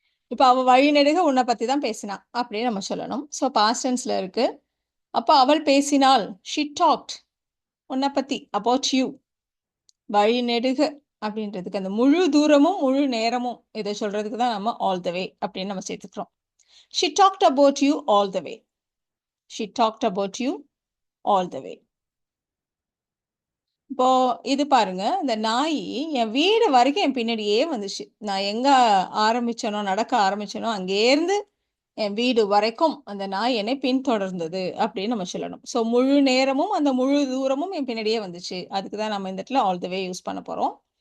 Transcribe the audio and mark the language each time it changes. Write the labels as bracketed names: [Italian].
[Tamil] இப்ப அவ வழி நெடுக உன்ன பத்தி தான் பேசினா, அப்படின்னு நம்ம சொல்லணும். ஸோ பாஸ்ட் டென்ஸ்ல இருக்கு. அப்ப அவள் பேசினாள். [English] She talked. [Tamil] உன்ன பத்தி [English] About you. [Tamil] வழி நெடுக அப்படின்றதுக்கு அந்த முழு தூரமும், முழு நேரமும் இத சொல்றதுக்கு தான் நம்ம ஆல் த வே அப்படின்னு நம்ம சேர்த்துக்கிறோம். [English] She talked about you all the way. She talked about you all the way. [Tamil] இப்போ இது பாருங்க, இந்த நாயி என் வீடு வரைக்கும் என் பின்னாடியே வந்துச்சு. நான் எங்க ஆரம்பிச்சேனோ, நடக்க ஆரம்பிச்சேனோ, அங்கேருந்து என் வீடு வரைக்கும் அந்த நாய் என்னை பின்தொடர்ந்தது அப்படின்னு நம்ம சொல்லணும். ஸோ முழு நேரமும், அந்த முழு தூரமும் என் பின்னாடியே வந்துச்சு. அதுக்கு தான் நம்ம இந்த இடத்துல ஆல் த வே யூஸ் பண்ண போறோம்.